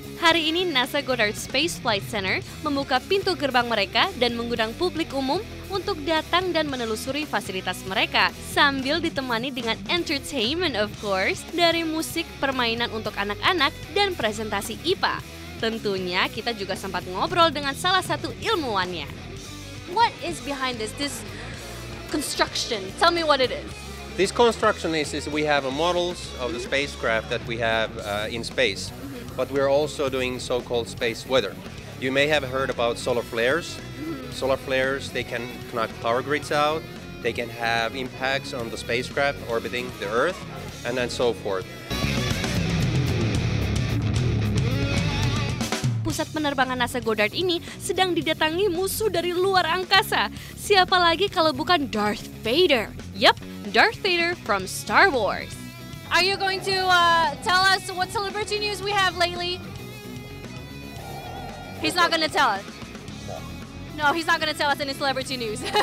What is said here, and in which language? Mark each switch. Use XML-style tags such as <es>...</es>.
<id>Hari ini NASA Goddard Space Flight Center membuka pintu gerbang mereka dan mengundang publik umum untuk datang dan menelusuri fasilitas mereka, sambil ditemani dengan</id> <en>entertainment of course,</en> <id>dari musik, permainan untuk anak-anak, dan presentasi IPA. Tentunya kita juga sempat ngobrol dengan salah satu ilmuwannya.</id> <en>What is behind this construction? Tell me what it is. This construction is we have models of the spacecraft that we have in space, but we're also doing so-called space weather. You may have heard about solar flares. Solar flares, they can knock power grids out, they can have impacts on the spacecraft orbiting the Earth, and then so forth.</en> <id>Pusat penerbangan NASA Goddard ini sedang didatangi musuh dari luar angkasa. Siapa lagi kalau bukan Darth Vader?</id> <en>Yup, Darth Vader from Star Wars. Are you going to tell us what celebrity news we have lately? He's not going to tell us. No, he's not going to tell us any celebrity news.</en>